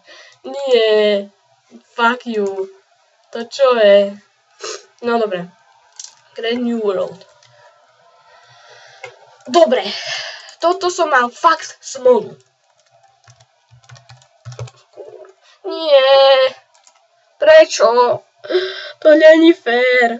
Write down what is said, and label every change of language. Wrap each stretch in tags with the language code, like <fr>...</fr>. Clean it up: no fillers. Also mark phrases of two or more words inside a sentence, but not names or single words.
<sk>Nie.</sk> <en>Fuck you.</en> <sk>To čo je? No dobre.</sk> <en>Great New World.</en> <sk>Dobre. Toto som mal fakt smolu. Nie. Prečo? To není fér.</sk>